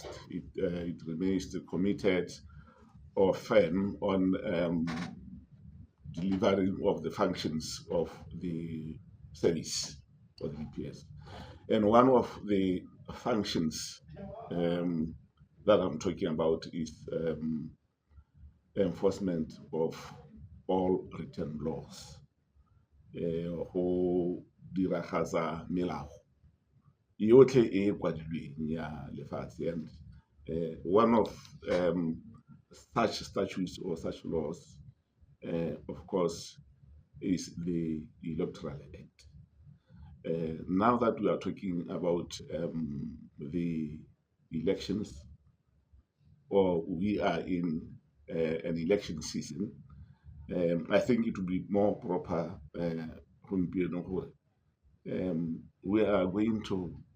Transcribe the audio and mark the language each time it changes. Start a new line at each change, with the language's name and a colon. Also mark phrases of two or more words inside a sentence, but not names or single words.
English: It remains committed or firm on delivering of the functions of the service or the BPS. And one of the functions that I'm talking about is enforcement of all written laws.
Tswana: Go diragatsa melao yotlhe e kwadilweng ya lefatshe,
English: and one of such statutes or such laws, of course, is the Electoral Act. Now that we are talking about the elections, or we are in an election season, I think it would be more proper we are going to